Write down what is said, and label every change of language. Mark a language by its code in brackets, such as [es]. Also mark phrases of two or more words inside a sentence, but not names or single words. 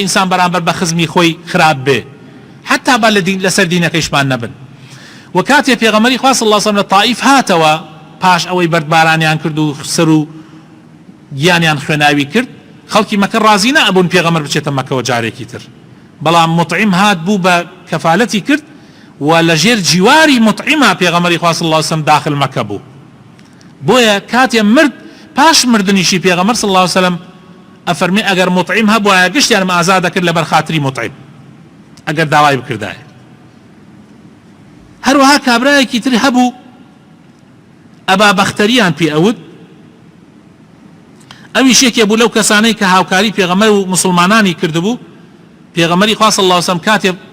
[ckb] ئینسان بەرامبەر بە خزمی خۆی خراپ بێ حتا با لەسەر دینەکەیشمان نەبن و کاتێ پێغەمبەری خوا [ar] صلی الله عليه وسلم [ckb] لە طائف هاتەوە پاش ئەوەی بەردبارانیان کرد و سەر و گیانیان خوێناوی کرد خەڵکی مەکە ڕازی نەبوون پێغەمبەر بچێتە مەکەوە جارێکی تر بەڵام مطعیم هات بوو بە کەفالەتی کرد و لەژێر جیواری مطعیمە پێغەمبەری خوا [ar] صلی الله عليه وسلم [ckb] داخل مەکە بوو بۆیە کاتێ مرد پاش مردنیشی پێغەمبەر [ar] صلی الله عليه وسلم [ckb] ئەفەرمی ئەگەر مطعیم هەبوایە گشتیانم ئازاد دەکرد لەبەر خاتری مطعیم ئەگەر داوای بکردایە هەروەها کابرایەکی تر هەبوو ئەبا بەختەریان پێ ئەوت ئەویش یەکێ بوو لەو کەسانەی کە هاوکاری پێغەمبەر و مسلمانانی کردبوو پێغەمبەری خوا [ar] صلی الله عليه وسلم [ckb] کاتێ